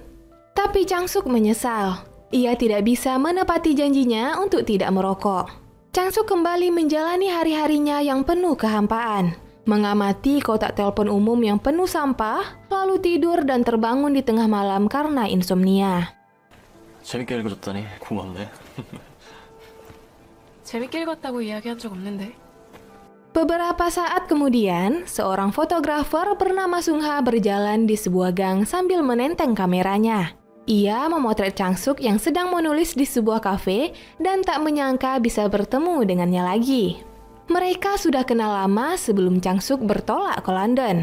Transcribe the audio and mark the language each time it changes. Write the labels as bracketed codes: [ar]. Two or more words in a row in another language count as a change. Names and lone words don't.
[id] Tapi Changsuk menyesal. Ia tidak bisa menepati janjinya untuk tidak merokok. Changsuk kembali menjalani hari-harinya yang penuh kehampaan, mengamati kotak telepon umum yang penuh sampah, lalu tidur dan terbangun di tengah malam karena insomnia. [ko] 재밌게 읽어줬더니 고맙네. 재밌게 읽었다고 이야기한 적 없는데. [id] Beberapa saat kemudian, seorang fotografer bernama Sungha berjalan di sebuah gang sambil menenteng kameranya. Ia memotret Changsuk yang sedang menulis di sebuah kafe dan tak menyangka bisa bertemu dengannya lagi. Mereka sudah kenal lama sebelum Changsuk bertolak ke London.